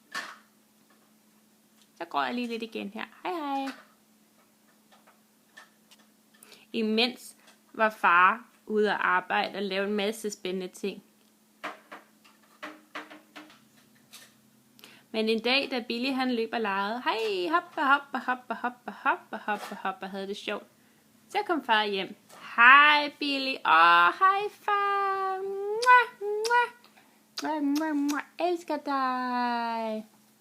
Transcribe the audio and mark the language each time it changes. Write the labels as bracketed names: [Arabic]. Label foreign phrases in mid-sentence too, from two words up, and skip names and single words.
[Danish] Så går jeg lige lidt igen her. Hej, hej. Imens var far ude at arbejde og lave en masse spændende ting. Men en dag, da Billy han løb og legede, hej, hoppa, hoppa, hoppa, hoppa, hoppa, hoppa, hoppa, havde det sjovt. Så kom far hjem. Hej, Billy. Hej, far. Elsker dig.